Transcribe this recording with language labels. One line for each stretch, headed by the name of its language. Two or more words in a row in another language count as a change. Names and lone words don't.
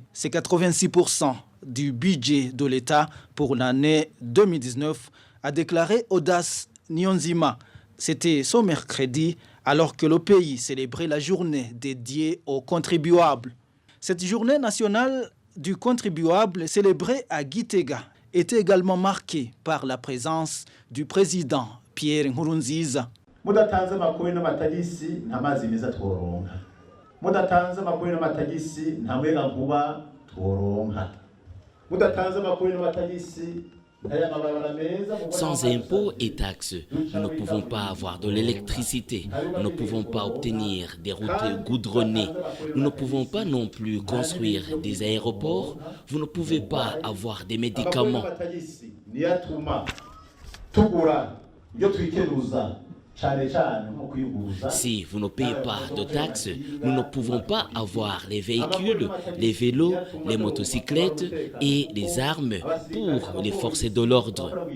French: C'est 86% du budget de l'État pour l'année 2019, a déclaré Audace Niyonzima. C'était ce mercredi, alors que le pays célébrait la journée dédiée aux contribuables. Cette journée nationale du contribuable célébrée à Gitega était également marquée par la présence du président Pierre Nkurunziza.
Rundi: Mudatanze amakuru n'amatagisi nta mazi meza tworonka. Mudatanze amakuru n'amatagisi nta muyagankuba tworonka. Mudatanze amakuru n'amatagisi.
French: Sans impôts et taxes, nous ne pouvons pas avoir de l'électricité, nous ne pouvons pas obtenir des routes goudronnées, nous ne pouvons pas non plus construire des aéroports, vous ne pouvez pas avoir des médicaments. Si vous ne payez pas de taxes, nous ne pouvons pas avoir les véhicules, les vélos, les motocyclettes et les armes pour les forces de l'ordre.